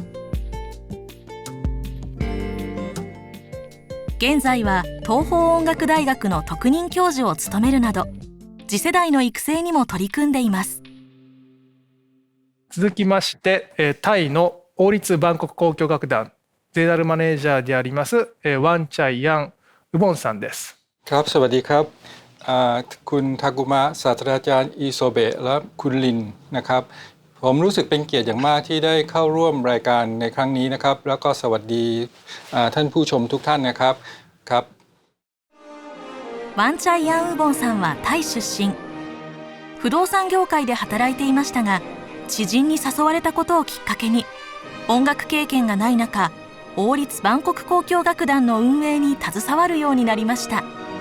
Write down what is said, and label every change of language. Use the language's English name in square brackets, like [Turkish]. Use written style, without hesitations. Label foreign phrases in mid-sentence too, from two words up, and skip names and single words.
[Japanese] 現在は東邦音楽大学の特任教授を務めるなど次世代の育成にも取り組んでいます。続きましてタイの王立バンコク交響楽団ゼネラルマネージャーでありますワンチャイヤンウボンさんです。 [Thai] ครับ สวัสดีครับคุณทากุมะศาสตราจารย์อิโซเบะและคุณลินนะครับผมรู้สึกเป็นเกียรติอย่างมากที่ได้เข้าร่วมรายการในครั้งนี้นะครับแล้วก็สวัสดีท่านผู้ชมทุกท่านนะครับครับ [Japanese] ワンチャイヤンウボンさんはタイ出身。不動産業界で働いていましたが、知人に誘われたことをきっかけに音楽経験がない中、王立バンコク交響楽団の運営に携わるようになりました。